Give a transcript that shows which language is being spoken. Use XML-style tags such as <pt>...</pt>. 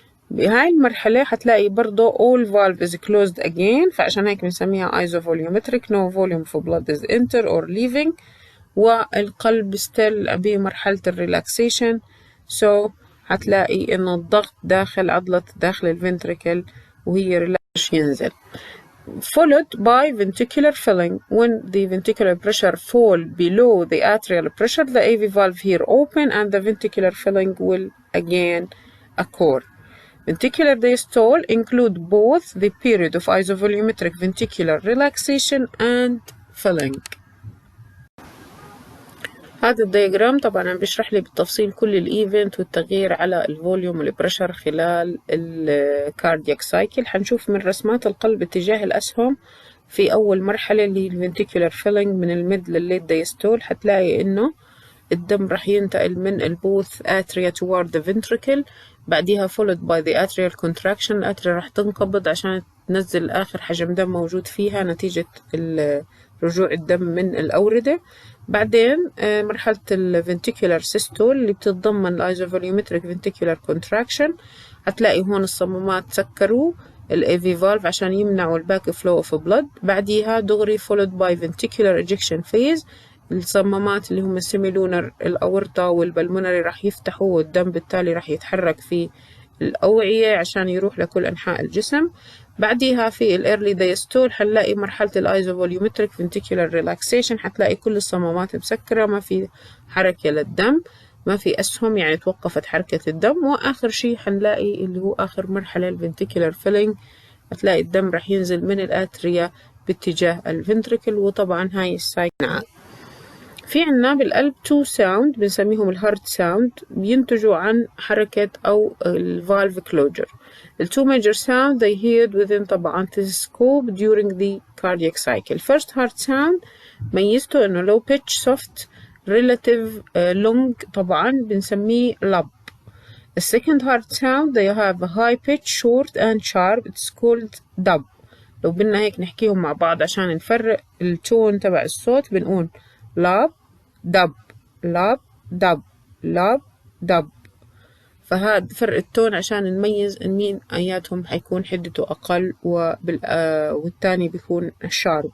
<ar>بهاي المرحلة هتلاقي برضو</ar> <en>all valve is closed again،</en> <ar>فعشان هيك بنسميها isovolumetric.</ar> <en>no volume of blood is enter or leaving،</en> <ar>والقلب</ar> <en>still</en> <ar>بمرحلة الريلاكسيشن. so هتلاقي إنه الضغط داخل عضلة داخل الفنتريكل وهي ريلاكس ينزل.</ar> <en>followed by ventricular filling. When the ventricular pressure fall below the atrial pressure, the AV valve here open and the ventricular filling will again occur. Ventricular diastole include both the period of isovolumetric ventricular relaxation and filling.</en> <ar>هذا الدياجرام طبعا بيشرح لي بالتفصيل كل الايفنت والتغيير على الفوليوم والبريشر خلال الكاردياك سايكل. هنشوف من رسمات القلب اتجاه الأسهم في أول مرحلة اللي هي الفنتيكولار فيلينج من الميد للليت ديستول. هتلاقي إنه الدم راح ينتقل من البوث</ar> <en>atria toward the ventricle،</en> <ar>بعديها</ar> <en>followed by the atrial contraction.</en> <ar>الاتريا راح تنقبض عشان تنزل آخر حجم دم موجود فيها نتيجة رجوع الدم من الأوردة. بعدين مرحلة الفنتيكولار سيستول اللي بتتضمن الايزوفوليومتريك فنتيكولار كونتراكشن. هتلاقي هون الصمامات سكروا الاي فالف عشان يمنعوا الباك فلو اوف بلد. بعديها دغري</ar> <en>followed by ventricular ejection phase.</en> <ar>الصمامات اللي هم السيميلونر الأورطة والبلمونري راح يفتحوا والدم بالتالي راح يتحرك في الأوعية عشان يروح لكل أنحاء الجسم. بعديها في الإيرلي دايستول هنلاقي مرحلة الآيزوفوليومتريك فنتيكولار ريلاكسيشن. هتلاقي كل الصمامات مسكرة، ما في حركة للدم، ما في أسهم يعني توقفت حركة الدم. وآخر شيء هنلاقي اللي هو آخر مرحلة الفنتيكولار فيلينج. هتلاقي الدم راح ينزل من الآتريا باتجاه الفنتريكل، وطبعا هاي السايكل. في عنا بالقلب تو ساوند بنسميهم الهارت ساوند، بينتجوا عن حركة أو الفالف كلوجر.</ar> <en>التو major sound they heard within طبعا stethoscope during the cardiac cycle. First heart sound</en> <ar>ميزته إنه</ar> <en>low pitch soft relative long</en> <ar>طبعا بنسميه</ar> <en>lub. The second heart sound they have a high pitch short and sharp, it's called dub.</en> <ar>لو بدنا هيك نحكيهم مع بعض عشان نفرق التون تبع الصوت بنقول لاب دب لاب دب لاب دب. فهذا فرق التون عشان نميز ان مين اياتهم حيكون حدته اقل والتاني بيكون شارب.</ar>